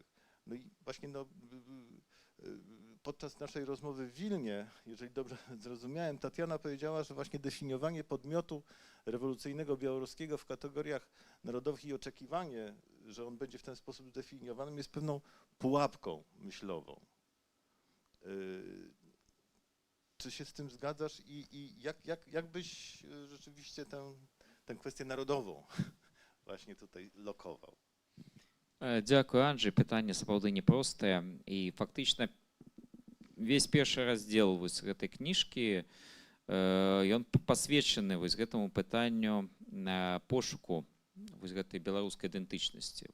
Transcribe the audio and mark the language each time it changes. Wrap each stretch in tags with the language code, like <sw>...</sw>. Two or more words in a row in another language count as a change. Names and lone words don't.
<pl>No i właśnie no, podczas naszej rozmowy w Wilnie, jeżeli dobrze zrozumiałem, Tatiana powiedziała, że właśnie definiowanie podmiotu rewolucyjnego białoruskiego w kategoriach narodowych i oczekiwanie, że on będzie w ten sposób zdefiniowanym, jest pewną pułapką myślową. Czy się z tym zgadzasz i jak byś rzeczywiście tę kwestię narodową właśnie tutaj lokował?</pl> <be>Дякую, Анджей. Пытанне сапраўды непростае. І фактычна весь першы раздзел вось гэтай кніжкі ён пасвечаны вось гэтаму пытанню пошуку вось гэтай беларускай ідэнтычнасці.</be>